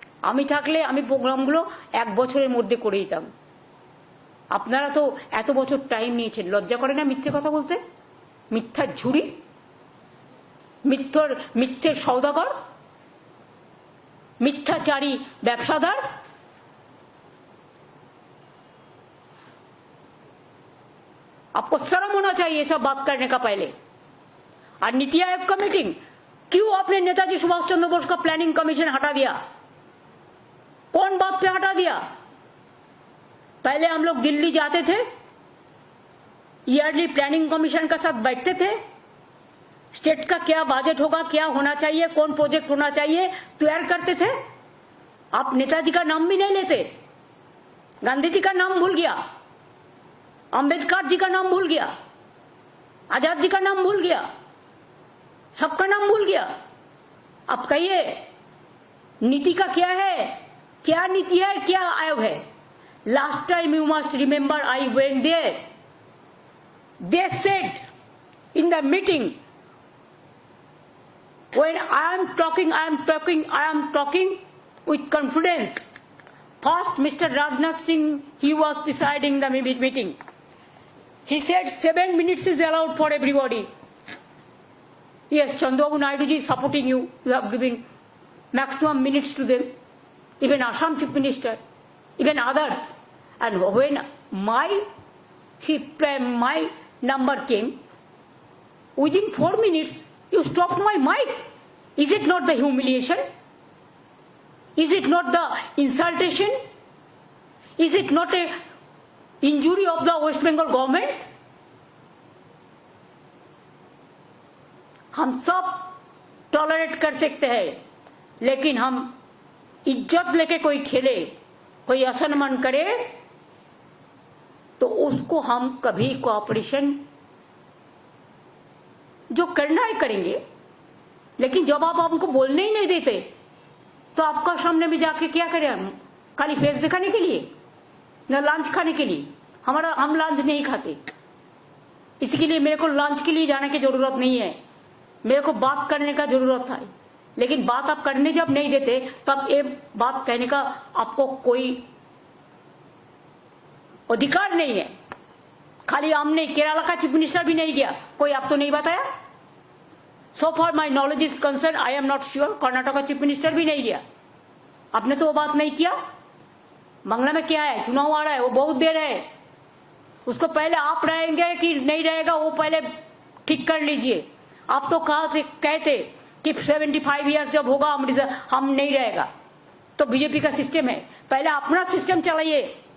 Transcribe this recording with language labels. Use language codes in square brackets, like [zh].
[bn] আমি থাকলে আমি প্রোগ্রামগুলো 1 বছরের মধ্যে করে দিতাম। আপনারা তো এত বছর টাইম নিয়েছেন, লজ্জা করে না মিথ্যে কথা বলতে? মিথ্যার ঝুড়ি, মিথ্যের সওদাগর, [hi] मिथ्याचारी व्यवसादार। आपको शर्म होना चाहिए ये सब बात करने का पहले। और नीति आयोग का मीटिंग, क्यों आपने नेताजी सुभाष चंद्र बोस का प्लानिंग कमीशन हटा दिया? कौन बात पे हटा दिया? पहले हम लोग दिल्ली जाते थे, ईयरली प्लानिंग कमीशन का साथ बैठते थे, स्टेट का क्या बजट होगा, क्या होना चाहिए, कौन प्रोजेक्ट होना चाहिए, तैयार करते थे। आप नेताजी का नाम भी नहीं लेते, गांधी जी का नाम भूल गया, अंबेडकर जी का नाम भूल गया, आजाद जी का नाम भूल गया, सबका नाम भूल गया। अब कहिए नीति का क्या है, क्या नीति है, क्या आयोग है? [en] Last time you must remember I went there, they said in the meeting, when I am talking with confidence. First, Mr. Rajnath Singh, he was presiding the meeting. He said 7 minutes is allowed for everybody. Yes, Chandrababu Naidu ji is supporting you. You have given maximum minutes to them. Even Assam Chief Minister, even others. And when my number came, within 4 minutes, you stopped my mic. Is it not the humiliation? Is it not the insultation? Is it not a injury of the West Bengal government? [hi] हम सब tolerate कर सकते हैं, लेकिन हम इज्जत लेके कोई खेले, कोई असम्मान करे, तो उसको हम कभी कोऑपरेशन जो करना है करेंगे। लेकिन जब आप हमको बोलने ही नहीं देते, तो आपका सामने में जाके क्या करें हम? खाली फेस दिखाने के लिए, न लंच खाने के लिए? हम लंच नहीं खाते, इसके लिए मेरे को लंच के लिए जाने की जरूरत नहीं है, मेरे को बात करने का जरूरत है। लेकिन बात आप करने जब नहीं देते, तब ये बात कहने का आपको कोई अधिकार नहीं है। खाली हमने केरला का चीफ मिनिस्टर भी नहीं दिया, कोई आप तो नहीं बताया। [en] So far my knowledge is concerned, I am not sure, [hi] Karnataka का चीफ मिनिस्टर भी नहीं दिया। आपने तो वो बात नहीं किया। बांग्ला में क्या है, चुनाव आ रहा है, वो बहुत देर है, उसको पहले आप रहेंगे कि नहीं रहेगा वो पहले ठीक कर लीजिए। आप तो कहते कि 75 ईयर्स जब होगा हम नहीं रहेगा, तो बीजेपी का सिस्टम है, पहले अपना सिस्टम चलाइए।